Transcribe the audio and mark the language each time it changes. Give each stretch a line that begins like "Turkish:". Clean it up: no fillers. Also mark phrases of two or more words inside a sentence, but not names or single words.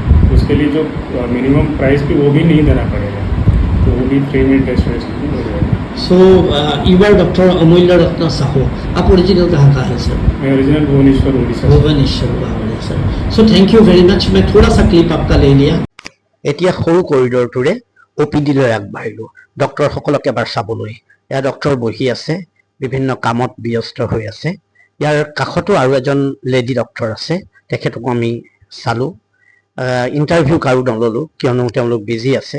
Hindi: उसके लिए जो मिनिमम प्राइस भी वो भी नहीं देना पड़ेगा, तो वो भी फ्री में टेस्ट वेस्ट भी हो जाएगा।
English: So you are Doctor Amulya Ratna Sahu.
Hindi: आप ओरिजिनल कहाँ का है सर? मैं ओरिजिनल भुवनेश्वर उड़ीसा।
English: Bhubaneswar sir. So thank you very much.
Hindi: मैं थोड़ा सा क्लिप आपका ले लिया।
Assamese: এতিয়া সৰু কৰিডৰটোৰে OPD লৈ আগবাঢ়িলোঁ ডক্টৰসকলক এবাৰ চাবলৈ। ইয়াৰ ডক্টৰ বহি আছে, বিভিন্ন কামত ব্যস্ত হৈ আছে। ইয়াৰ কাষতো আৰু এজন লেডি ডক্টৰ আছে, তেখেতকো আমি চালোঁ। ইণ্টাৰভিউ কাৰো নল'লোঁ কিয়নো তেওঁলোক বিজি আছে।